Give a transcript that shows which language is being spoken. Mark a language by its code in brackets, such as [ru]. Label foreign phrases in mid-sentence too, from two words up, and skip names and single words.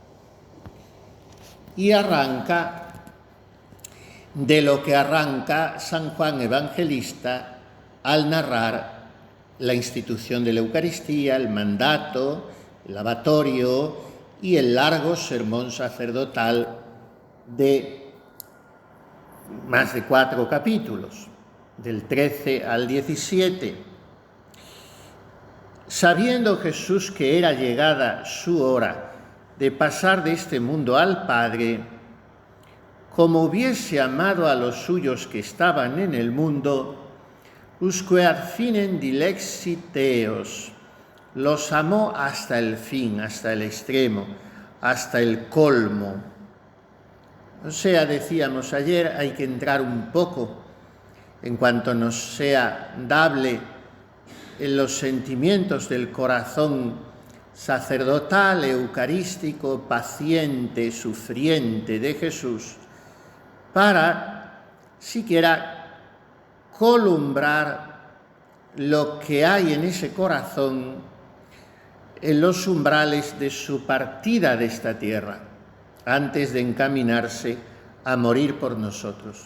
[es] Y arranca de lo que arranca San Juan Evangelista al narrar la institución de la Eucaristía, el mandato, el lavatorio y el largo sermón sacerdotal de más de 4 capítulos, del 13 al 17. Sabiendo Jesús que era llegada su hora de pasar de este mundo al Padre, como hubiese amado a los suyos que estaban en el mundo, [la] usque ad finem dilexit eos, [es] los amó hasta el fin, hasta el extremo, hasta el colmo. O sea, decíamos ayer, hay que entrar un poco, en cuanto nos sea dable, en los sentimientos del corazón sacerdotal, eucarístico, paciente, sufriente de Jesús, para siquiera columbrar lo que hay en ese corazón en los umbrales de su partida de esta tierra, antes de encaminarse a morir por nosotros.